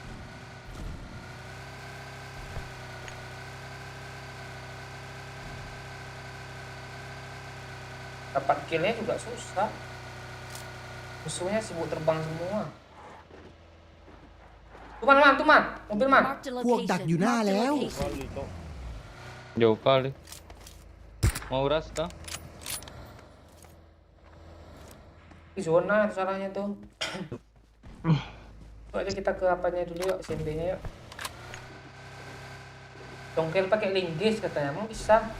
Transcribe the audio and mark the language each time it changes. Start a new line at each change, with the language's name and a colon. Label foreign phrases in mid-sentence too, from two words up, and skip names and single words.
Indonesian: Dapat killnya juga susah. Musuhnya sibuk terbang semua. Tuh man, mobil man.
English: Marked a
Thai: พวกดัก
English: location.
Thai: อยู่หน้า
English: Marked a
Thai: แล้ว
English: location.
Indonesian: Jauh kali. Mau ras kah? Di zona itu salahnya tuh. Coba aja kita ke apanya dulu yuk, SMB-nya yuk. Congkel pakai linggis katanya, mau bisa.